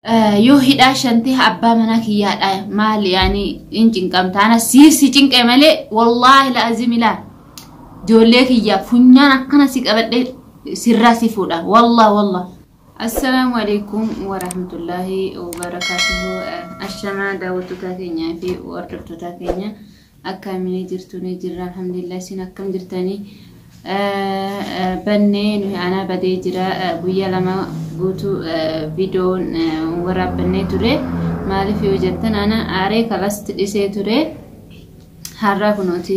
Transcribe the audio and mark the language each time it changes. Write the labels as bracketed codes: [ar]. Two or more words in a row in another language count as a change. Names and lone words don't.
[om] yoo hidhaa shantii abbaa mana kiyyaadha maal yaani injin qamtaana si cinqe malee [ar] والله لازم [om] ila joollee kiyya funyaan akkana si qabadhe sirra si fuudha [ar] والله السلام عليكم ورحمة الله وبركاته [om] ashama daawwattoota keenya fi hordoftoota keenya akkamiin jirtuni jirra alhamdulillah sin akkam jirtani banneen ana badee jira guyyaa lama guutu videoon waraabannee ture maaliif yoo jettan ana aaree kalas tidhisee ture har'a kunooti